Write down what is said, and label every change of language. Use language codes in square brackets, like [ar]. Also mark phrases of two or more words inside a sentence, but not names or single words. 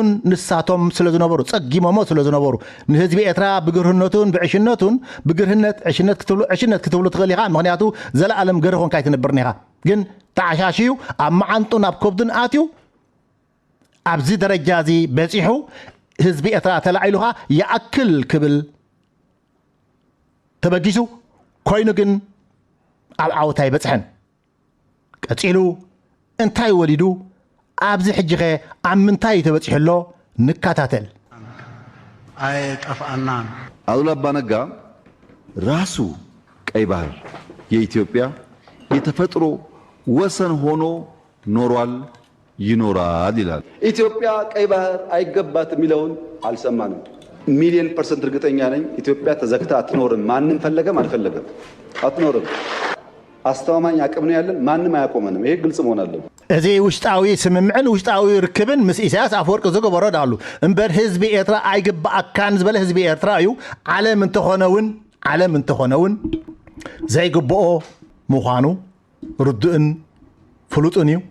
[ti] ንሳቶም ስለ ዝነበሩ ፀጊሞሞ ስለ ዝነበሩ ንህዝቢ ኤርትራ ብግርህነቱን ብዕሽነቱን ብግርህነት ዕሽነት ክትብሉ ትኽእል ኢኻ ምክንያቱ ዘለኣለም ገሪ ኮንካ ይትነብርኒ ኢኻ ግን ተዓሻሽዩ ኣብ መዓንጡን ኣብ ከብዱን ኣትዩ ኣብዚ ደረጃ እዚ በፂሑ ህዝቢ ኤርትራ ተላዒሉኻ ይኣክል ክብል ተበጊሱ ኮይኑ ግን ኣብ ዓወታ ይበፅሐን ቀፂሉ እንታይ ወሊዱ ኣብዚ ሕጂኸ ኣብ ምንታይ ተበፂሕሎ ንከታተል ኣይጠፍአናን [am] አሉላ አባ ነጋ ራሱ ቀይ ባህር የኢትዮጵያ የተፈጥሮ ወሰን ሆኖ ኖሯል ይኖራል ይላል። ኢትዮጵያ ቀይ ባህር አይገባት የሚለውን አልሰማንም። ሚሊዮን % እርግጠኛ ነኝ ኢትዮጵያ ተዘግታ አትኖርም። ማንም ፈለገም አልፈለገም አትኖርም። አስተማማኝ አቅም ነው ያለን። ማንም አያቆመንም። ይሄ ግልጽ መሆን አለበት። [ti] እዚ ውሽጣዊ ስምምዕን ውሽጣዊ ርክብን ምስ ኢሳያስ አፈወርቂ ዝገበሮ ዳሉ እምበር ህዝቢ ኤርትራ አይግባእካን ዝበለ ህዝቢ ኤርትራ እዩ ዓለም እንተኾነውን ዘይግብኦ ምዃኑ ርዱእን ፍሉጥን እዩ